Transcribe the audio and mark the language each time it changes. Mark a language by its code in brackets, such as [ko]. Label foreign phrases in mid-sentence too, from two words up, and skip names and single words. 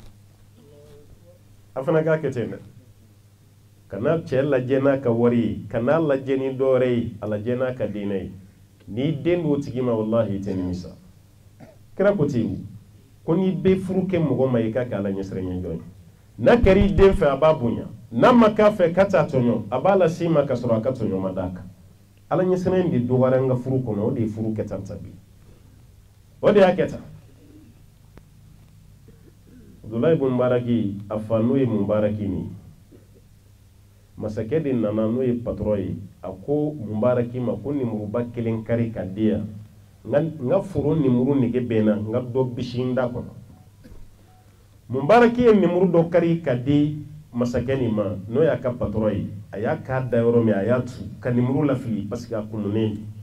[bm] a fana k'a kɛ ten dɛ kana cɛ lajɛ n'a ka wari ye kana lajɛ ni dɔwɛrɛ ye a lajɛ n'a ka diinɛ ye n'i den d'o tigi ma wallahi i tɛ nimisa kira ko ten ko n'i bɛ furu kɛ mɔgɔ ma i ka kɛ a la ɲɛsiranya jɔ ye n'a kɛra i den fɛ a b'a bonya n'a ma k'a fɛ ka t'a tɔɲɔ a b'a las'i ma ka sɔrɔ a ka tɔɲɔ ma d'a kan ala ɲɛsiranya de dɔgɔyara an ka furu kɔnɔ o de ye furu kɛ tan bi o de y'a kɛ tan Abdullahi ibn Mubaraki a fa n'o ye Mubaraki ni masakɛ de nana n'o ye patron ye a ko Mubaraki ma ko nimuruba kelen kari ka di yan n ka foro nimuru nege bɛnna n ka dɔ bisi n da kɔnɔ Mubaraki ye nimuru dɔ kari ka di masakɛ nin ma n'o y'a ka patron ye a y'a k'a da yɔrɔ min a y'a tu ka nimuru lafili [fr] parce que [bm] a kununnen